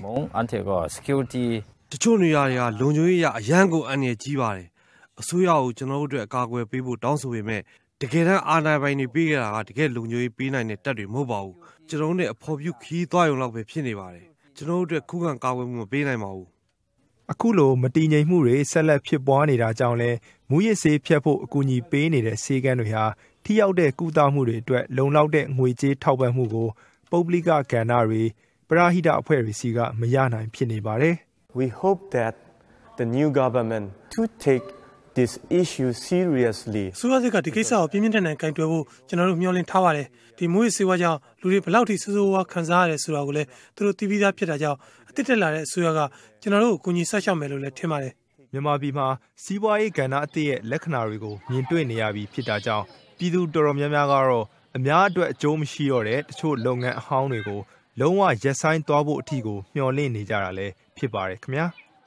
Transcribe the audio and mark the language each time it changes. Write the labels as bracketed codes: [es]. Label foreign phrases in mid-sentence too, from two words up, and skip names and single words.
[my] security တချို့နေရာတွေကလုံခြုံရေးအရန်ကိုအန္တရာယ်ကြီးပါတယ်အစိုးရကိုကျွန်တော်တို့အတွက်အကာအကွယ်ပေးဖို့တောင်းဆိုပေမဲ့တကယ်တမ်းအာဏာပိုင်တွေပေးခဲ့တာကတကယ်လုံခြုံရေးပေးနိုင်တဲ့တပ်တွေမဟုတ်ပါဘူးကျွန်တော်တို့နဲ့အဖော်ပြုခီးသွားရုံလောက်ပဲဖြစ်နေပါတယ်ကျွန်တော်တို့အတွက်ခုခံကာကွယ်မှုမပေးနိုင်ပါဘူး အခုလိုမတည်ငြိမ်မှုတွေဆက်လက်ဖြစ်ပွားနေတာကြောင့်လဲမူရစ်ဆေးဖြတ်ဖို့အကူအညီပေးနေတဲ့ဆေးကန်းတွေဟာထိရောက်တဲ့ကုသမှုတွေအတွက်လုံလောက်တဲ့ငွေကြေးထောက်ပံ့မှုကိုပုဂ္ဂလိကကဏ္ဍတွေပရဟိတအဖွဲ့တွေစီကမရနိုင်ဖြစ်နေပါတယ် [en] We hope that the new government to take this issue seriously [my] ဆိုရစစ်ကဒီကိစ္စကိုပြင်းပြင်းထန်ထန်ကင်တွယ်ဖို့ကျွန်တော်တို့မျှော်လင့်ထားပါတယ်ဒီမူရစ်ဆေးဝါးကြောင့်လူတွေဘယ်လောက်ထိဆိုးဆိုးဝါးခံစားရတယ်ဆိုတာကိုလည်းသူတို့သိပြီးသားဖြစ်တာကြောင့်အသစ်တက်လာတဲ့အစိုးရကကျွန်တော်တို့ကိုကူညီဆက်ရှောက်မယ်လို့လည်းထင်ပါတယ် မြန်မာပြည်မှာစီးပွားရေးကဏ္ဍအသစ်ရဲ့လက္ခဏာတွေကိုမြင်တွေ့နေရပြီးဖြစ်တာကြောင့်ပြည်သူတော်တော်များများကတော့အများအတွက်အကျိုးမရှိတော့တဲ့တချို့လုပ်ငန်းအဟောင်းတွေကိုလုံးဝရပ်ဆိုင်းသွားဖို့အထိကိုမျှော်လင့်နေကြတာလည်းဖြစ်ပါတယ်ခင်ဗျာ